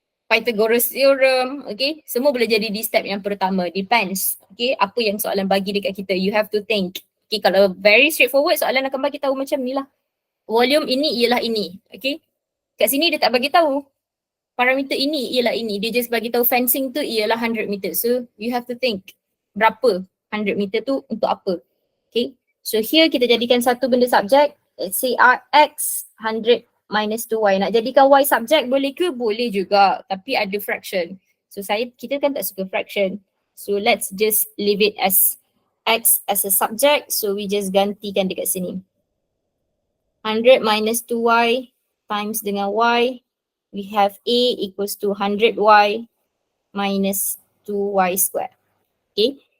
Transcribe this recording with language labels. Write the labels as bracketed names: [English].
[English] Pythagoras theorem, okay? [Malay] Semua boleh jadi di step yang pertama. Depends, okay? Apa yang soalan bagi dekat kita, [English] you have to think. [Malay] Okay, kalau very straightforward, soalan akan bagi tahu macam ni lah. Volume ini ialah ini, okay? Kat sini dia tak bagi tahu. Parameter ini ialah ini. Dia just bagi tahu fencing tu ialah 100 meter. [English] So you have to think [Malay] berapa 100 meter tu untuk apa. [English] Okay. So here [Malay] kita jadikan satu benda subjek. [English] Let's say X 100 minus 2Y. [Malay] Nak jadikan Y subjek boleh ke? Boleh juga. Tapi ada fraction. So kita kan tak suka fraction. [English] So let's just leave it as X as a subject. So we just [Malay] gantikan dekat sini. [English] 100 minus 2Y times dengan Y. We have A equals to 100Y minus 2Y square. Okay.